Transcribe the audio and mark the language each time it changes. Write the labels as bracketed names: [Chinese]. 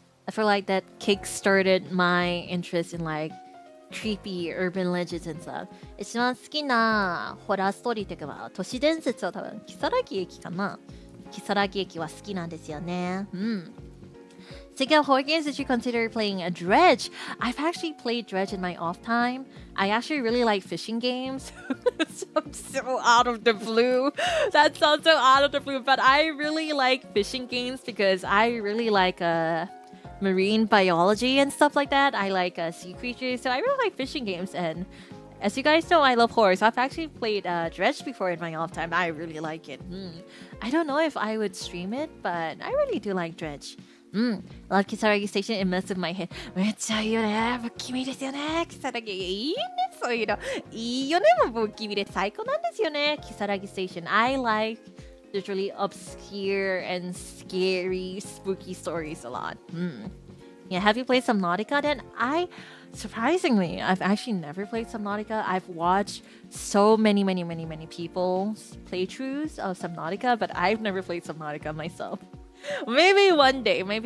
[English] I feel like that kick-started my interest in like creepy urban legends and stuff. [Japanese] 一番好きなホラーストーリーというか都市伝説は多分Kisaragi Ekiかな。 Kisaragi Ekiは好きなんですよね。 [English] Speaking of horror games, did you consider playing a Dredge? I've actually played Dredge in my off time. I actually really like fishing games. So out of the blue. That sounds so out of the blue, but I really like fishing games because I really like marine biology and stuff like that. I like sea creatures, so I really like fishing games. And As you guys know, I love horror, so I've actually played Dredge before in my off time. I really like it. I don't know if I would stream it, but I really do like Dredge. Love Kisaragi Station, it messes with my head. [Japanese] めっちゃいいよね。不気味ですよね。 Kisaragi いいね。そういうの。いいよね。もう不気味で最高なんですよね。 [English] Kisaragi Station. I like literally obscure and scary, spooky stories a lot. Yeah, have you played Subnautica then? Surprisingly, I've actually never played Subnautica. I've watched so many people's playthroughs of Subnautica, but I've never played Subnautica myself. Maybe one day.